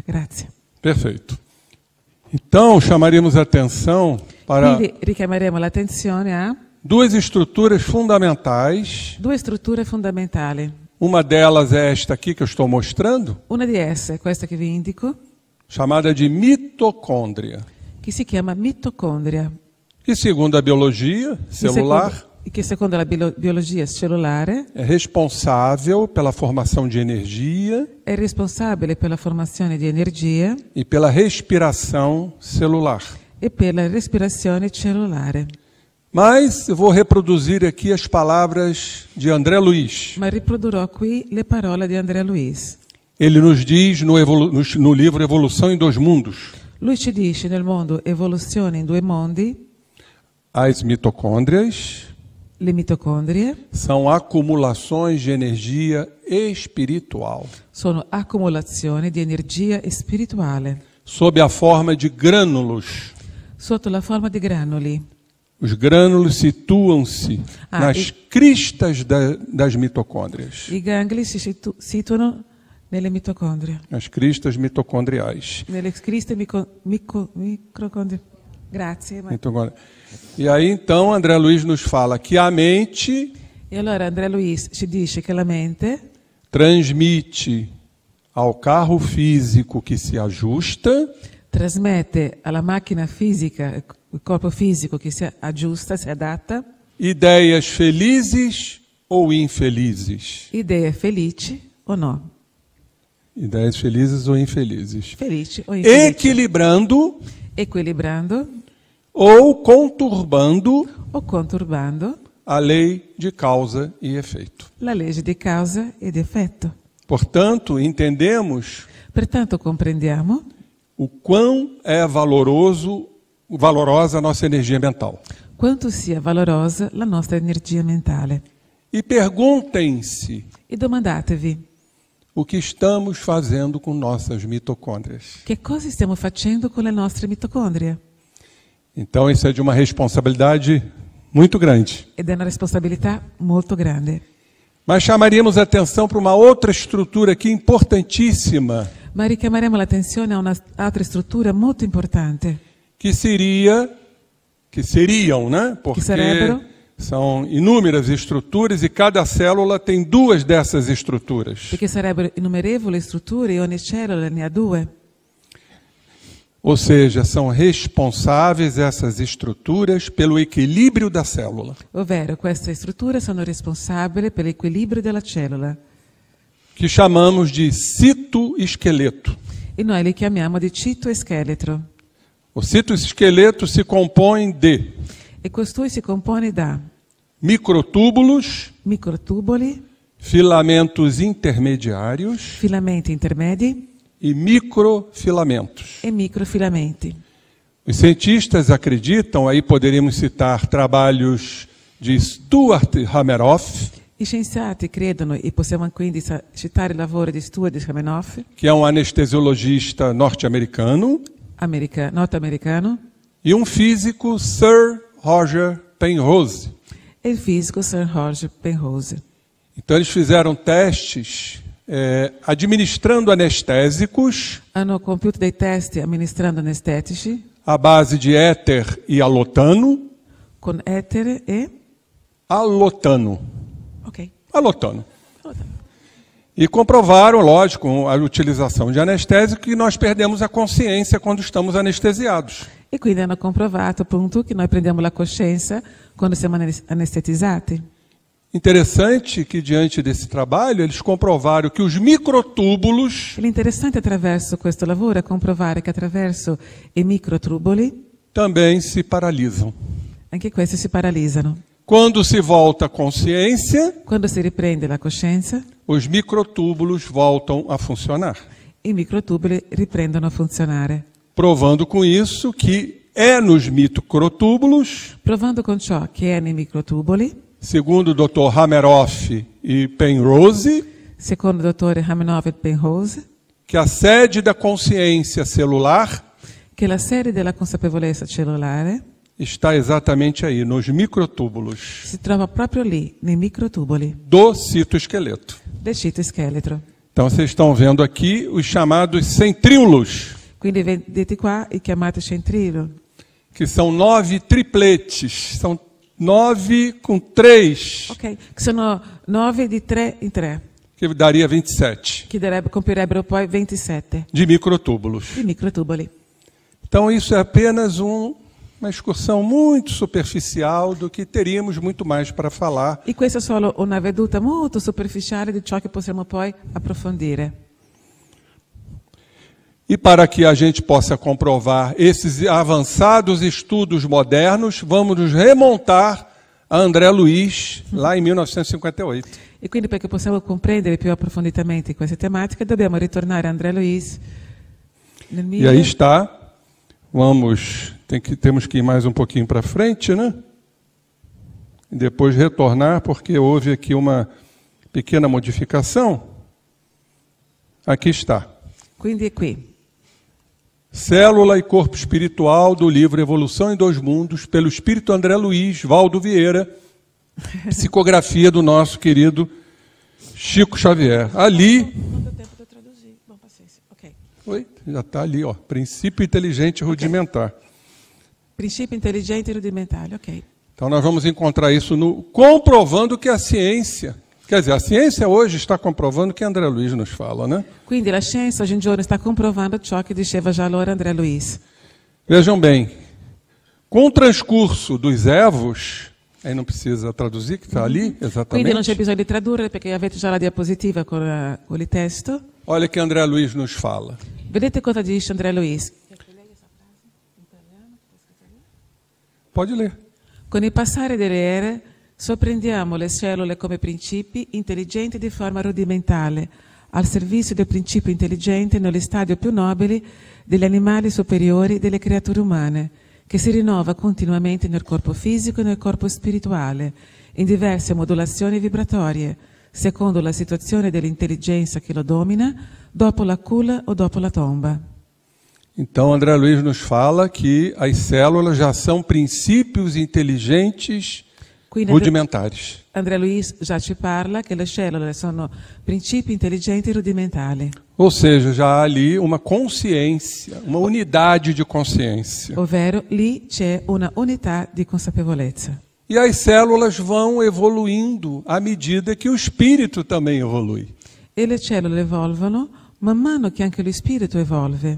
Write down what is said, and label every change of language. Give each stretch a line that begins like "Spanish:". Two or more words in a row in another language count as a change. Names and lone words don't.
Italian: Grazie.
Portuguese: Perfeito. Então, chamaríamos a atenção para
Italian: Quindi richiameremo l'attenzione a
Portuguese: duas estruturas fundamentais.
Italian: due strutture fondamentali.
Portuguese: Uma delas é esta aqui que eu estou mostrando,
Italian: Una di esse è questa che vi indico,
Portuguese: chamada de mitocôndria,
Italian: che si chiama mitocondria,
Portuguese: que, segundo a biologia celular,
Italian: che secondo la biologia cellulare
Portuguese: é responsável pela formação de energia
Italian: è responsabile per la formazione di energia
Portuguese: e pela respiração celular.
Italian: e per la respirazione cellulare.
Portuguese: Mas eu vou reproduzir aqui as palavras de André Luiz.
Italian: Ma riprodurrò qui le parole di Andrea Luiz.
Portuguese: Ele nos diz no livro Evolução em Dois Mundos:
Italian: Lui ci dice nel mondo Evoluzione in due mondi,
Portuguese: as mitocôndrias
Italian: le mitocondrie
Portuguese: são acumulações de energia espiritual,
Italian: sono accumulazioni di energia spirituale,
Portuguese: sob a forma de grânulos.
Italian: sotto la forma di granuli.
Portuguese: Os grânulos situam-se nas cristas das mitocôndrias,
Italian: I gangli si situano nelle mitocondrie,
Portuguese: nas cristas mitocondriais.
Italian: nelle criste microcondrie. Grazie.
Portuguese: Mitocôndria. E aí, então, André Luiz nos fala que a mente
Italian: E allora Andrea Luiz ci dice che la mente
Portuguese: transmite ao carro físico que se ajusta
Italian: trasmette alla macchina fisica, il corpo fisico che si aggiusta, si adatta,
Portuguese: ideias felizes ou infelizes.
Italian: idee felici o no,
Portuguese: Ideias felizes ou infelizes.
Italian: felici o infelici,
Portuguese: Equilibrando
Italian: equilibrando
Portuguese: ou conturbando
Italian: o conturbando
Portuguese: a lei de causa e efeito.
Italian: la legge di causa ed effetto.
Portuguese: Portanto, entendemos
Italian: Pertanto comprendiamo
Portuguese: o quão é valorosa a nossa energia mental.
Italian: quanto sia valorosa la nostra energia mentale.
Portuguese: E perguntem-se
Italian: E domandatevi,
Portuguese: o que estamos fazendo com nossas mitocôndrias.
Italian: che cosa stiamo facendo con le nostre mitocondrie?
Portuguese: Então, isso é de uma responsabilidade muito grande.
Italian: Ed è una responsabilità molto grande.
Portuguese: Mas chamaríamos a atenção para uma outra estrutura aqui importantíssima,
Italian: Ma richiameremo l'attenzione a un'altra struttura molto importante,
Portuguese: que seriam, né? Porque
Italian: sarebbero?
Portuguese: são inúmeras estruturas e cada célula tem duas dessas estruturas.
Italian: perché sarebbero innumerevoli strutture e ogni cellula ne ha due.
Portuguese: Ou seja, são responsáveis essas estruturas pelo equilíbrio da célula.
Italian: Ovvero, queste strutture sono responsabili per l'equilibrio della cellula
Portuguese: Que chamamos de citoesqueleto.
Italian: e noi li chiamiamo di citoscheletro.
Portuguese: O citoesqueleto se compõe de
Italian: E costui si compone da
Portuguese: microtúbulos,
Italian: microtuboli,
Portuguese: filamentos intermediários
Italian: filamenti intermedi
Portuguese: e microfilamentos.
Italian: e microfilamenti.
Portuguese: Os cientistas acreditam, aí poderíamos citar trabalhos de Stuart Hameroff,
Italian: I scienziati credono, e possiamo quindi citare il lavoro di Stuart Hameroff,
Portuguese: que é um anestesiologista norte-americano,
Italian: nordamericano,
Portuguese: e um físico, Sir Roger Penrose.
Italian: e il fisico Sir Roger Penrose.
Portuguese: Então eles fizeram testes administrando anestésicos
Italian: Hanno compiuto dei testi amministrando anestetici
Portuguese: à base de éter e alotano.
Italian: con etere e...
Portuguese: Alotano. Ok.
Italian: Alotano.
Portuguese: E comprovaram, lógico, a utilização de anestésico, que nós perdemos a consciência quando estamos anestesiados.
Italian: E quindi hanno comprovato appunto che noi prendiamo la coscienza quando siamo anestetizzati.
Portuguese: Interessante que, diante desse trabalho, eles comprovaram que os microtúbulos
Italian: L'interessante attraverso questo lavoro è comprovare che attraverso i microtubuli
Portuguese: também se paralisam.
Italian: anche questi si paralizzano.
Portuguese: Quando se volta a consciência,
Italian: Quando si riprende la coscienza,
Portuguese: os microtúbulos voltam a funcionar,
Italian: i microtubuli riprendono a funzionare,
Portuguese: provando com isso que é nos microtúbulos,
Italian: provando con ciò che è nei microtubuli,
Portuguese: segundo o Dr. Hameroff e Penrose,
Italian: secondo il dottore Hameroff e Penrose,
Portuguese: que a sede da consciência celular
Italian: che la sede della consapevolezza cellulare
Portuguese: está exatamente aí, nos microtúbulos
Italian: si trova proprio lì, nei microtubuli
Portuguese: do citoesqueleto.
Italian: del citoscheletro.
Portuguese: Então vocês estão vendo aqui os chamados centríolos,
Italian: Quindi vedete qua i chiamati centrilo,
Portuguese: que são 9 tripletes, são 9 com 3,
Italian: ok, che sono 9 di 3 in 3,
Portuguese: que daria 27,
Italian: che compirebbero poi 27
Portuguese: de microtúbulos.
Italian: di microtubuli.
Portuguese: Então isso é apenas uma excursão muito superficial do que teríamos muito mais para falar.
Italian: E questa è solo una veduta molto superficiale di ciò che possiamo poi approfondire.
Portuguese: E para que a gente possa comprovar esses avançados estudos modernos, vamos nos remontar a André Luiz, lá em 1958.
Italian: E quindi perché possiamo comprendere più approfonditamente queste tematiche, dobbiamo ritornare a André Luiz nel
Portuguese: E aí está, temos que ir mais um pouquinho para frente, né? E depois retornar, porque houve aqui uma pequena modificação. Aqui está.
Italian: Quindi è qui.
Portuguese: Célula e Corpo Espiritual, do livro Evolução em Dois Mundos, pelo Espírito André Luiz, Valdo Vieira, psicografia do nosso querido Chico Xavier. Ali... Não deu tempo de eu traduzir. Bom, paciência. Ok. Oi, já está ali, ó. Princípio inteligente rudimentar. Princípio inteligente
Italian: e rudimentale, ok.
Portuguese: Então nós vamos encontrar isso comprovando que a ciência... Quer dizer, a ciência hoje está comprovando o que André Luiz nos fala, né?
Italian: Quindi la scienza oggi in giorno sta comprovando ciò che diceva già allora André Luiz.
Portuguese: Vejam bem, com o transcurso dos evos, aí não precisa traduzir, que está ali,
Italian: Quindi non c'è
Portuguese: exatamente.
Italian: bisogno di tradurre perché avete già la diapositiva con il testo.
Portuguese: Olha que André Luiz nos fala.
Italian: Vedete cosa dice André Luiz?
Portuguese: Pode ler.
Italian: Con il passare delle ere sorprendiamo le cellule come principi intelligenti di forma rudimentale, al servizio del principio intelligente nello stadio più nobili degli animali superiori delle creature umane, che si rinnova continuamente nel corpo fisico e nel corpo spirituale, in diverse modulazioni vibratorie, secondo la situazione dell'intelligenza che lo domina, dopo la culla o dopo la tomba.
Portuguese: Então André Luiz nos fala que as células já são princípios inteligentes
Italian: Quindi
Portuguese: rudimentares.
Italian: André Luiz già ci parla che le cellule sono principi intelligenti rudimentali,
Portuguese: Ou seja, já há ali uma consciência, uma unidade de consciência.
Italian: ovvero lì c'è una unità di consapevolezza.
Portuguese: E as células vão evoluindo à medida que o espírito também evolui.
Italian: E le cellule evolvono man mano che anche lo spirito evolve.